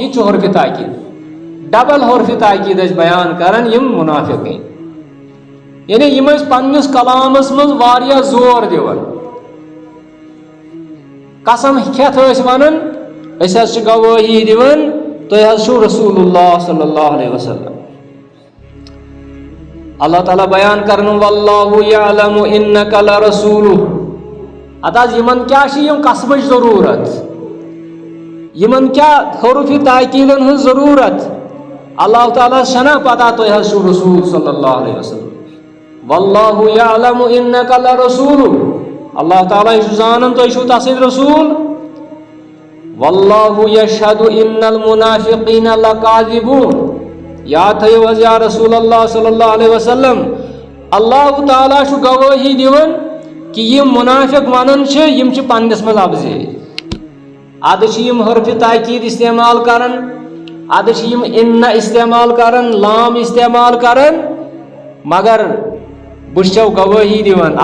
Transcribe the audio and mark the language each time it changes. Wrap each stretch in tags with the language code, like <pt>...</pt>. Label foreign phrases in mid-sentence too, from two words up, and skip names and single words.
<ks>یہِ چھُ حرفِ تاکیٖد. ڈبل حرفِ تاکیٖد ٲسۍ بیان کران یِم منافقین. یعنی یِم ٲسۍ پننِس کلامس منٛز واریاہ زور دِوان. قسم کھٮ۪تھ ٲسۍ ونان أسۍ حظ چھِ گوٲہی دِوان تُہۍ حظ چھِو</ks> <ar>رسول اللہ صلی اللہ علیہ وسلم.</ar> <ks>اللہ تعالیٰ بیان کرن</ks> <ar>واللہ یعلم انک لرسولہ.</ar> <ks>ادٕ حظ یِمن کیٛاہ چھِ یِم قسمٕچ ضروٗرت، یِمن کیٛاہ حرفِ تاکیٖدن ہٕنٛز ضروٗرت. اللہ تعالیٰ چھنا پتہ تُہۍ حظ چھِو رسول</ks> <ar>صلی اللہ علیہ وسلم. واللہ یعلم انک لرسولہ.</ar> <ks>اللہ تعالیٰ چھُ زانان تُہۍ چھِو تسٕنٛدۍ رسول.</ks> <ar>واللہ یشہد ان المنافقین لکاذبون.</ar> <ks>یاد تھٲیِو حظ</ks> <ar>یا رسول اللہ صلی اللہ علیہ وسلم</ar> <ks>اللہ تعالیٰ چھُ گوٲہی دِوان کہ یِم منافق ونان چھِ یِم چھِ پننِس منٛز افضے. ادٕ چھِ یِم حرفِ تاکیٖد استعمال کران، ادٕ چھِ یِم اِنہ استعمال کران، لام استعمال کران، مگر بہٕ چھَو گوٲہی دِوان.</ks>